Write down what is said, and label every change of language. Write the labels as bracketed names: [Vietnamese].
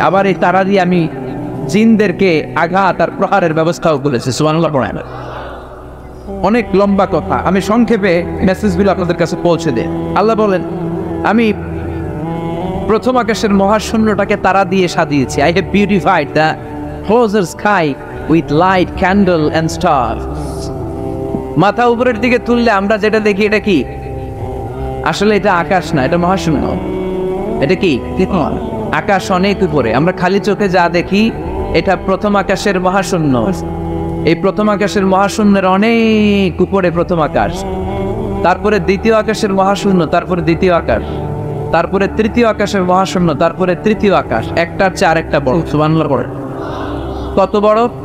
[Bangla] আবার এই তারা দিয়ে আমি জিনদেরকে আঘাত আর প্রহারের ব্যবস্থাও করেছি। সুবহানাল্লাহ পড়েন। অনেক লম্বা কথা, আমি সংক্ষেপে মেসেজগুলো আপনাদের কাছে পৌঁছে দেই। আল্লাহ বলেন, আমি প্রথম আকাশের মহাশূন্যটাকে তারা দিয়ে সাজিয়েছি। [English] I have beautified the closer sky with light, candle and stars. [Bangla] মাথা উপরের দিকে তুললে আমরা যেটা দেখি এটা কি? আসলে এটা আকাশ না, এটা মহাশূন্য। এটা কি? আকাশ অনেক উপরে। আমরা খালি চোখে যা দেখি এটা প্রথম আকাশের মহাশূন্য। এই প্রথম আকাশের মহাশূন্যের অনেক উপরে প্রথম আকাশ, তারপরে দ্বিতীয় আকাশের মহাশূন্য, তারপরে দ্বিতীয় আকাশ, তারপরে তৃতীয় আকাশের মহাশূন্য, তারপরে তৃতীয় আকাশ। একটার চেয়ে আরেকটা বড়। সুবহানাল্লাহ পড়ে। কত বড়?